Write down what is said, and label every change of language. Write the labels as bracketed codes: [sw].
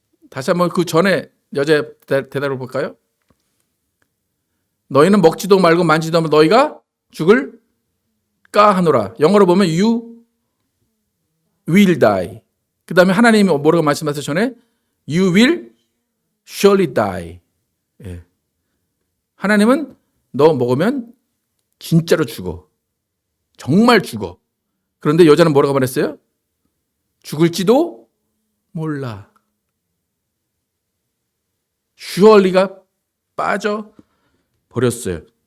[ko] 다시 한번 그 전에 여자의 대답을 볼까요? 너희는 먹지도 말고 만지지도 말고 너희가 죽을까 하노라. 영어로 보면 [en] you will die. [ko] 그 다음에 하나님이 뭐라고 말씀하셨어요? 전에 [en] You will surely die. [ko] 예. 하나님은 너 먹으면 진짜로 죽어. 정말 죽어. 그런데 여자는 뭐라고 말했어요? 죽을지도 몰라. surely가 빠져버렸어요.